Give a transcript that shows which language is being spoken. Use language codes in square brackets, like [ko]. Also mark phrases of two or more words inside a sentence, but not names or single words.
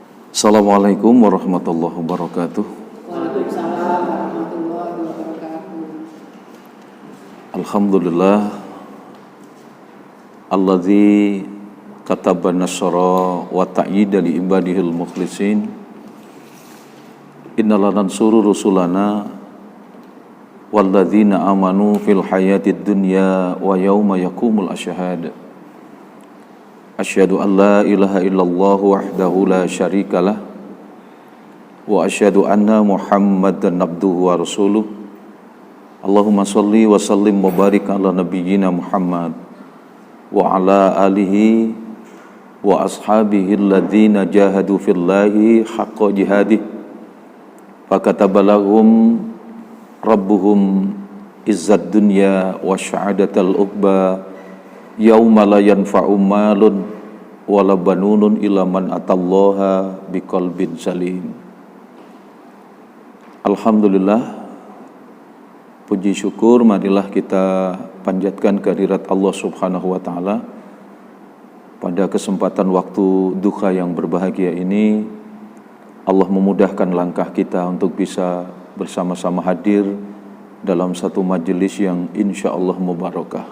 [ar] السلام عليكم ورحمة الله وبركاته. وعليكم السلام ورحمة الله وبركاته. الحمد لله الذي كتب النصر والتأييد لعباده المخلصين. إنا لننصر رسلنا والذين آمنوا في الحياة الدنيا ويوم يقوم الأشهاد. أشهد أن لا إله إلا الله وحده لا شريك له وأشهد أن محمدا عبده ورسوله. اللهم صل وسلم وبارك على نبينا محمد وعلى آله وأصحابه الذين جاهدوا في الله حق جهاده فكتب لهم ربهم عز الدنيا وسعادة العقبى يوم لا ينفع مال ولا بنون إلا من أتى الله بقلب سليم. [id] Alhamdulillah, puji syukur marilah kita panjatkan kehadirat Allah [ar] سبحانه وتعالى [id] pada kesempatan waktu duha yang berbahagia ini. Allah memudahkan langkah kita untuk bisa bersama-sama hadir dalam satu majelis yang [ar] إن شاء الله مباركة.